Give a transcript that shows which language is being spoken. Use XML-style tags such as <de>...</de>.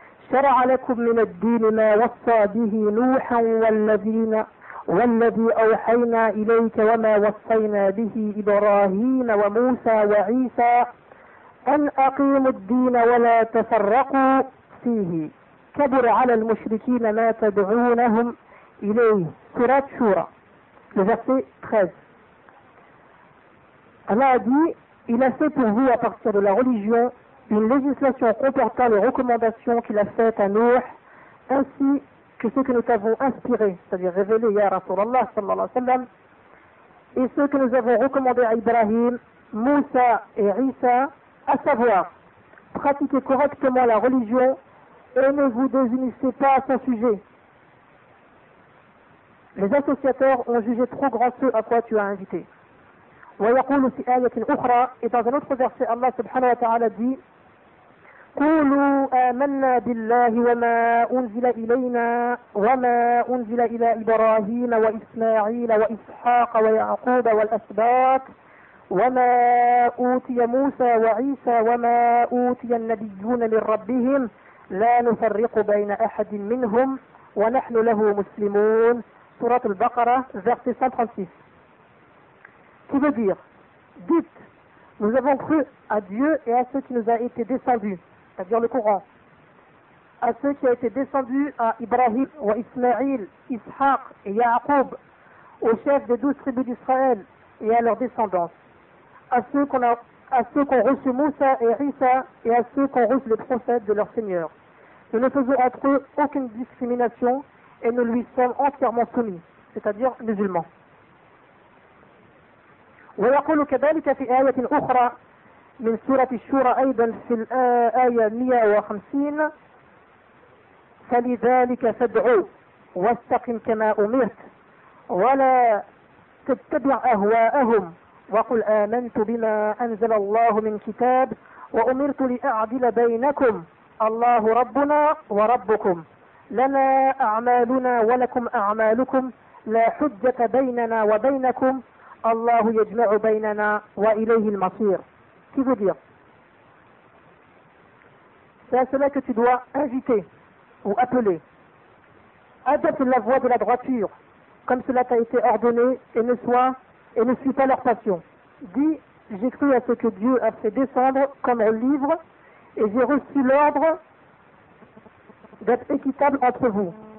<ar>Shara'a lakum min ad-din ma wassa bihi Nuhan wal-ladina والذي أوحينا إليك وما وصينا به إبراهيم وموسى وعيسى أن أقيموا الدين ولا تفرقوا فيه كبر على المشركين ما تدعونهم إليه. سورة شورى verset 13.</ar> <fr>Allah a dit, il a fait pour vous à partir de la religion une législation comportant les recommandations qu'il a faites à Nuh ainsi que ce que nous t'avons inspiré, c'est-à-dire révélé à Rasulallah sallallahu alayhi wa sallam, et ce que nous avons recommandé à Ibrahim, Moussa et Isa, à savoir, pratiquez correctement la religion et ne vous désunissez pas à son sujet. Les associateurs ont jugé trop grand ce à quoi tu as invité.</fr> <ar>Et dans un autre verset, Allah subhanahu wa ta'ala dit, قولوا آمنا بالله وما أنزل إلينا وما أنزل إلى إبراهيم وإسماعيل وإسحاق ويعقوب والأسباط وما أوتي موسى وعيسى وما أوتي النبيون من ربهم لا نفرق بين أحد منهم ونحن له مسلمون.</ar> <fr>سورة البقرة verset 136. Qui veut dire, dites, Nous avons cru à Dieu et à ce qui nous a été descendu, c'est-à-dire le Coran, à ce qui a été descendu à Ibrahim, ou à Ismaïl, Ishaq et Yaakoub, aux chefs des 12 tribus d'Israël et à leurs descendants, à ceux qu'ont reçu Moussa et Issa et à ceux qu'ont reçu les prophètes de leur Seigneur. Nous ne faisons entre eux aucune discrimination et nous lui sommes entièrement soumis, c'est-à-dire musulmans.</fr> <ar>ويقول كذلك في آية أخرى من سورة الشورى أيضا في الآية 150 فلذلك فادعوا واستقم كما أمرت ولا تتبع أهواءهم وقل آمنت بما أنزل الله من كتاب وأمرت لأعدل بينكم الله ربنا وربكم لنا أعمالنا ولكم أعمالكم لا حجة بيننا وبينكم Allah yajma'u baynana wa ilayhi al-masir.</ar> <fr>Qui veut dire? C'est à cela que tu dois inviter ou appeler. Adopte la voie de la droiture, comme cela t'a été ordonné, et ne suis pas leur passion. Dis, j'ai cru à ce que Dieu a fait descendre comme un livre, et j'ai reçu l'ordre d'être équitable entre vous.</fr>